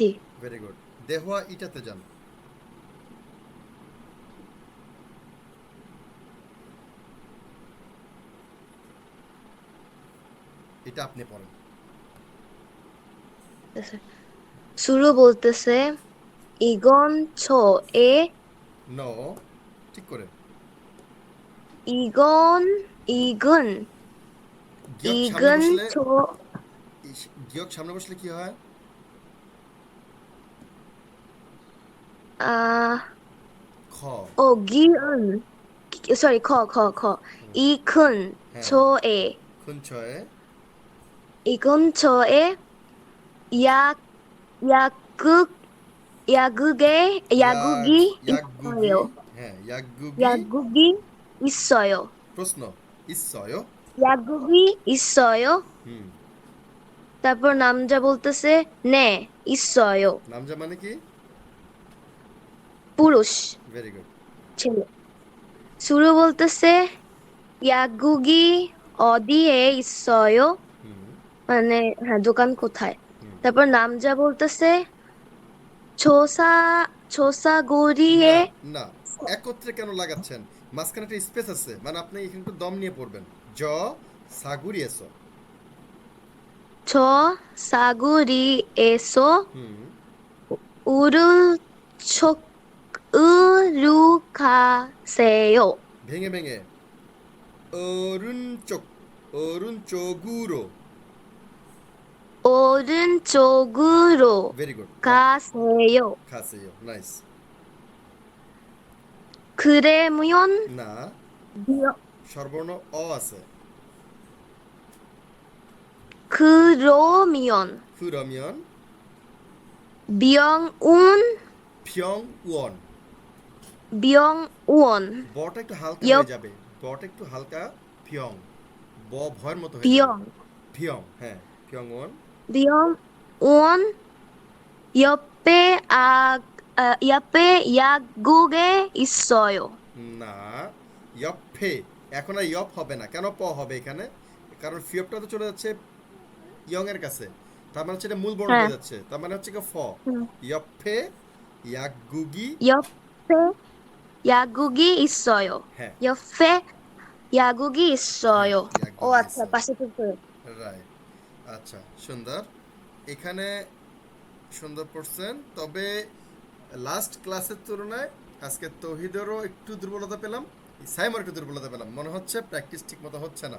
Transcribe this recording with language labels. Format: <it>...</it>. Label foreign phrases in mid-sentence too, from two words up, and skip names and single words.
<en>very good.</en> <bn>দেহুয়া ইটাতে যান। এটা আপনি পড়েন। স্যার, শুরু বলতেছে ইগন ছো এ নো, ঠিক করে।</bn> <ko>이건, 이근,</ko> <bn>গিয়ক সামনে</bn> <ko>이근</ko> <bn>বসলে,</bn> <ko>초,</ko> <bn>গিয়ক সামনে বসলে কি হয়? 아, খ।</bn> <ko>기은, sorry, 커. 이 큰</ko> <bn>হ্যাঁ,</bn> <ko>초에, খুনছয়ে 이 근처에 약, 약국, ইয়াগ, 야국이 ইয়াগুগি, 있어요.</ko> <bn>হ্যাঁ ইয়াগুগি।</bn> <ko>야국이 있어요.</ko> <bn>প্রশ্ন, ইসয়।</bn> <ko>야국이 있어요. হুম,</ko> <bn>তারপর 남자 বলতেছে</bn> <ko>네, 있어요.</ko> <bn>নামজা মানে কি? পুরুষ,</bn> <en>very good.</en> <bn>ছেলে। 수루 বলতেছে</bn> <ko>야국이 어디에 있어요? হুম,</ko> <bn>মানে হ্যাঁ, দোকান কোথায়? হুম। তারপর 남자 বলতেছে 조사, না,</bn> <ko>조사고리에</ko> <bn>না, একত্রে কেন লাগাচ্ছেন? মাঝখানে একটা স্পেস আছে, মানে আপনি এখানে একটু দম নিয়ে পড়বেন।</bn> <ko>저 사거리에서. 조사고리에서 হুম, 으로 가세요.</ko> <bn>ভেঙে ভেঙে।</bn> <ko>오른쪽, 오른쪽으로। 오른쪽으로</ko> <en>very good.</en> <ko>가세요. খাসে요, নাইস। 그러면 না, 명-</ko> <bn>স্বরবর্ণ অ আছে।</bn> <ko>그러면 그러면 명운 평원। 명원</ko> <bn>বটা একটু হালকা</bn> <ko>옆</ko> <bn>হয়ে যাবে, বটা একটু হালকা। ফিয়ং, ব ভয়ের মতো হয়ে যাবে।</bn> <ko>병</ko> <bn>ফিয়ং, হ্যাঁ, ফিয়ংওয়ান।</bn> <ko>명원 옆에 옆에 약국에 있어요.</ko> <bn>না, ইয়ফে। এখন আর ইয়ফ হবে না, কেন প হবে এখানে? কারণ ফিয়পটা তো চলে যাচ্ছে ইয়ং এর কাছে, তার মানে হচ্ছে এটা মূল বর্ণ হ্যাঁ হয়ে যাচ্ছে, তার মানে হচ্ছে কি ফ। হুম।</bn> <ko>옆에 약국이. 옆에 약국이 있어요.</ko> <bn>হ্যাঁ,</bn> <ko>옆에 약국이</ko> <bn>হ্যাঁ,</bn> <ko>있어요. ও ইয়াগুগি</ko> <bn>আচ্ছা,</bn> <ko>এসো।</ko> <bn>পাশে তো রাইট। আচ্ছা, সুন্দর। এখানে সুন্দর পড়ছেন, তবে লাস্ট ক্লাসের তুলনায় আজকে তৌহিদেরও একটু দুর্বলতা পেলাম, সাইমার একটু দুর্বলতা পেলাম, মনে হচ্ছে প্র্যাকটিস ঠিক মতো হচ্ছে না।</bn>